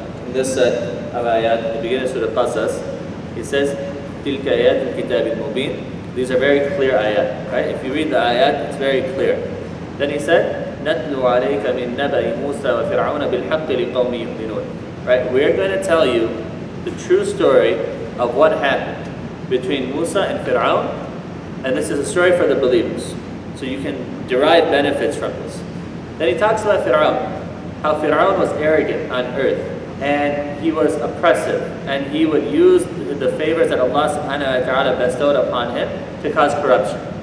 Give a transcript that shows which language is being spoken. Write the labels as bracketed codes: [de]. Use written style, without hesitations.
[en] in this set of ayat, at the beginning of Surah Al-Qasas, he says, [ar] تِلْكَ آيَاتُ الْكِتَابِ الْمُبِينِ. [en] These are very clear ayat, right? If you read the ayat, it's very clear. Then he said, [ar] نَتْلُو عَلَيْكَ مِن نَبَإِ مُوسَى وَفِرْعَوْنَ بِالْحَقِّ لِقَوْمٍ يُؤْمِنُونَ. [en] Right? We're going to tell you the true story of what happened between Musa and Fir'aun, and this is a story for the believers. So you can derive benefits from this. Then he talks about Fir'aun, how Fir'aun was arrogant on earth, and he was oppressive, and he would use the favors that Allah subhanahu wa ta'ala bestowed upon him to cause corruption.